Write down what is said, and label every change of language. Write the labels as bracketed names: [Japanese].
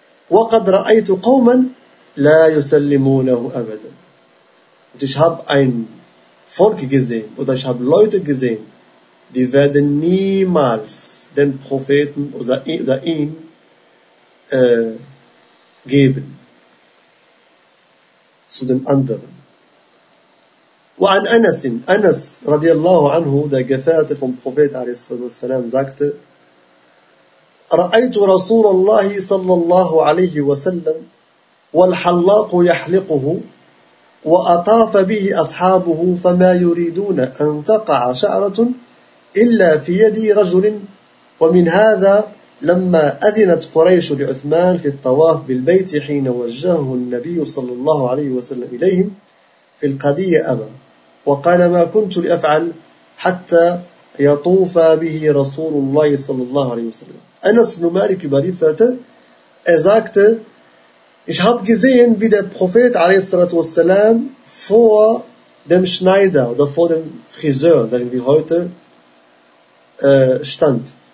[Arabic] وَقَدْ رَأَيْتُ قَوْمًا لَا يُسَلِّمُونَهُ أَبَدًا, [German] und ich habe ein Volk gesehen, oder ich habe Leute gesehen, die werden niemals den Propheten oder ihn geben zu den anderen. [Arabic] وعن أنس, أنس رضي الله عنه, [German] der Gefährte vom Prophet [Arabic] عليه الصلاة والسلام, sagte, رأيت رسول الله صلى الله عليه وسلم والحلاق يحلقه وأطاف به أصحابه فما يريدون أن تقع شعرة إلا في يدي رجل, ومن هذا لما أذنت قريش لعثمان في الطواف بالبيت حين وجهه النبي صلى الله عليه وسلم إليهم في القدية أبا وقال ما كنت لأفعل حتى يطوف به رسول الله صلى الله عليه وسلم. [German] Anas ibn Malik überlieferte, er sagte, ich habe gesehen, wie der Prophet [Arabic] alayhi salatu wasalam [German] vor dem Schneider oder vor dem Friseur, sagen wir heute, stand.